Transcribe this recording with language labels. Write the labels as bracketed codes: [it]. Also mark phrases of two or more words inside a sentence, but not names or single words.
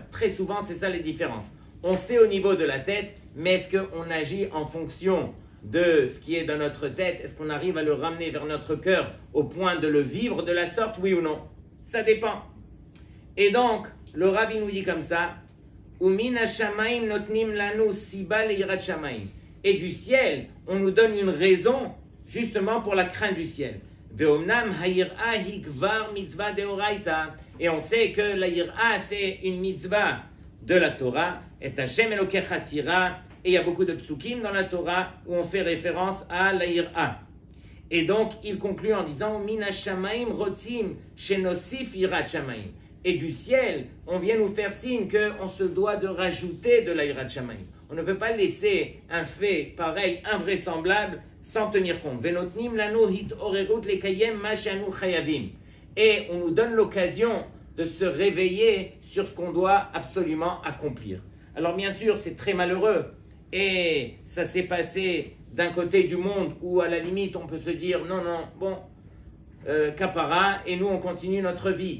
[fr] Très souvent, c'est ça les différences. On sait au niveau de la tête, mais est-ce qu'on agit en fonction de ce qui est dans notre tête? Est-ce qu'on arrive à le ramener vers notre cœur au point de le vivre de la sorte, oui ou non? Ça dépend. Et donc, le Rabbi nous dit comme ça, [he] ומן השמים נותנים לנו סיבה ליראת שמים. [fr] Et du ciel, on nous donne une raison justement pour la crainte du ciel. [he] ואמנם היראה היא כבר מצוה דאורייתא. [fr] Et on sait que la yir'a, c'est une mitzvah de la Torah. [he] ואת השם אלוקיך תירא. [fr] Et il y a beaucoup de psukim dans la Torah où on fait référence à la yir'a. Et donc, il conclut en disant [he] מן השמים רוצים שנוסיף יראת שמים. [fr] Et du ciel, on vient nous faire signe qu'on se doit de rajouter de la [he] יראת שמים. [fr] On ne peut pas laisser un fait pareil, invraisemblable, sans tenir compte. [he] ונותנים לנו התעוררות לקיים מה שאנו חייבים. [fr] Et on nous donne l'occasion de se réveiller sur ce qu'on doit absolument accomplir. Alors bien sûr, c'est très malheureux. Et ça s'est passé d'un côté du monde où à la limite on peut se dire non, bon, kapara, et nous on continue notre vie.